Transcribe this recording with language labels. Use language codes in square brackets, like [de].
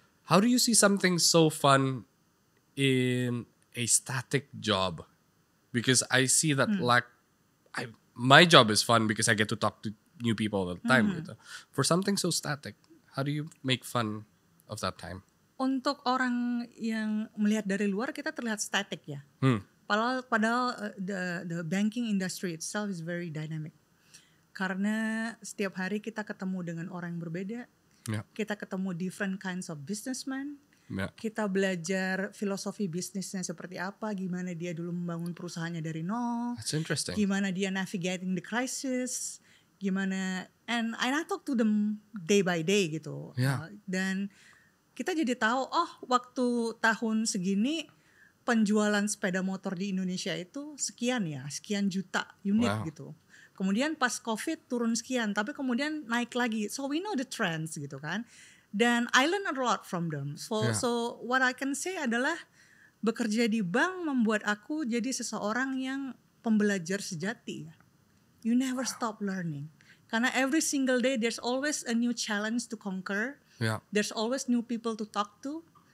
[en] How do you see something so fun in a static job? Because I see that my job is fun because I get to talk to new people all the time [id] gitu. [en] For something so static, how do you make fun of that time? [id] Untuk orang yang melihat dari luar kita terlihat static ya. Padahal [en] the banking industry itself is very dynamic. [id] Karena setiap hari kita ketemu dengan orang yang berbeda. Kita ketemu [en] different kinds of businessmen. [id] Kita belajar filosofi bisnisnya seperti apa, gimana dia dulu membangun perusahaannya dari nol. [en] That's interesting. [id] Gimana dia [en] navigating the crisis, [id] gimana [en] and I talk to them day by day gitu. [id] Dan kita jadi tahu waktu tahun segini penjualan sepeda motor di Indonesia itu sekian juta unit gitu. Kemudian pas COVID turun sekian, tapi kemudian naik lagi. [en] So we know the trends [id] gitu kan. Dan [en] I learn a lot from them. So what I can say [id] adalah bekerja di bank membuat aku jadi seseorang yang pembelajar sejati. [en] You never stop learning. [id] Karena [en] every single day there's always a new challenge to conquer. Yeah. There's always new people to talk to.